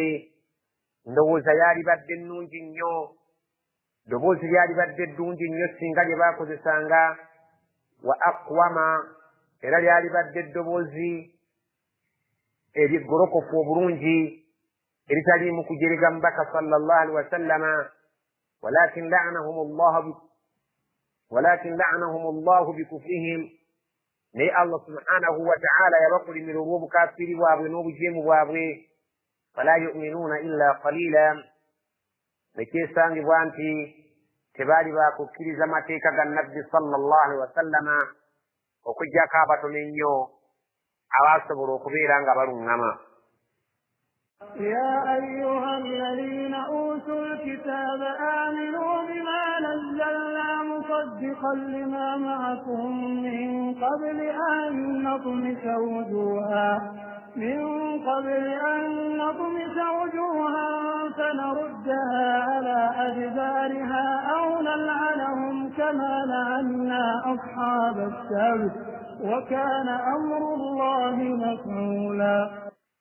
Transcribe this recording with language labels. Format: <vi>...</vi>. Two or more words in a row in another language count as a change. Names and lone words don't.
<lg>Ndowooza yaali badde nnungi nnyo, ddoboozi lyali badde ddungi nnyo singa lye baakozesanga.</lg> <ar>وأقوم,</ar> <lg>era lyali badde eddoboozi eryegolokofu obulungi eritaliimu kujerega mubaka</lg> <ar>صلى الله عليه وسلم. ولكن لعنهم الله بكفرهم,</ar> <lg>naye Allah</lg> <ar>سبحانه وتعالى</ar> <lg>yabakolimira olw'obukafiri bwabwe n'obujeemu bwabwe.</lg> <ar>فلا يؤمنون إلا قليلا,</ar> <lg>nekyesangibwa nti tebaali bakukkiriza mateeka ga nabbi</lg> <ar>صلى الله عليه وسلم</ar> <lg>okuggyako abatono ennyo abasobola okubeera nga baluŋŋama.</lg> <ar>يا أيها الذين أوتوا الكتاب آمنوا بما نزلنا مصدقا لما معكم من قبل أن نطمس وجوها فنردها على أدبارها أو نلعنهم كما لعنا أصحاب السبت وكان أمر الله مفعولا.</ar>